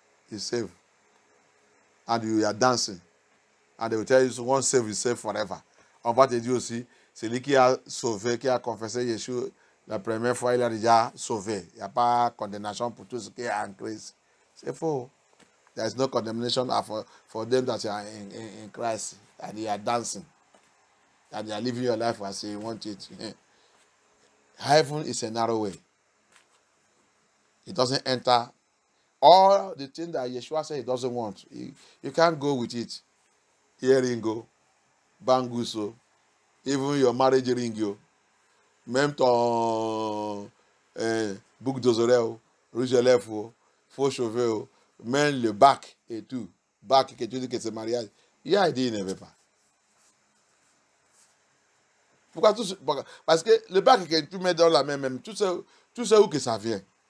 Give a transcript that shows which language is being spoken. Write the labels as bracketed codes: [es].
[en] Is saved. And you are dancing. And they will tell you, one save is saved forever. [fr] On va te dire aussi, celui qui a sauvé, qui a confessé Yeshua la première fois, il a déjà sauvé. Il n'y a pas de condamnation pour tout ce qui est en Christ. C'est faux. [en] There is no condemnation for them that are in Christ, and they are dancing, and they are living your life as you want it. Heaven is a narrow way. It doesn't enter all the things that Yeshua said he doesn't want. You can't go with it. Earring go, banguso, Even your marriage ring, yo. [fr] Même ton boucle des oreilles, rouge à lèvres, faux cheveux, même le bac et tout. Bac que tu dis que c'est mariage. Il a dit il ne veut pas. Pourquoi tout parce que le bac que tu mets dans la main même, tu sais où que ça vient.